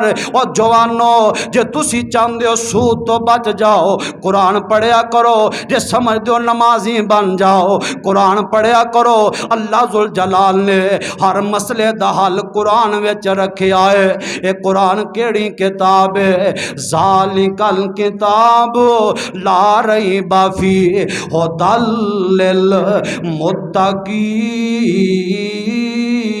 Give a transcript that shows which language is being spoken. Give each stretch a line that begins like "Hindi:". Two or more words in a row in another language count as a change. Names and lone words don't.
Punjabi: اور جوانو جے تسی چاہتے ہو سود تو بچ جاؤ، قرآن پڑھیا کرو. جے سمجھتے ہو نمازی بن جاؤ، قرآن پڑھیا کرو. اللہ ذو الجلال نے ہر مسئلے دا حل قرآن وچ رکھیا ہے. یہ قرآن کیڑی کتاب ہے?
Arabic: ذلك الكتاب لا ريب فيه هدى للمتقين.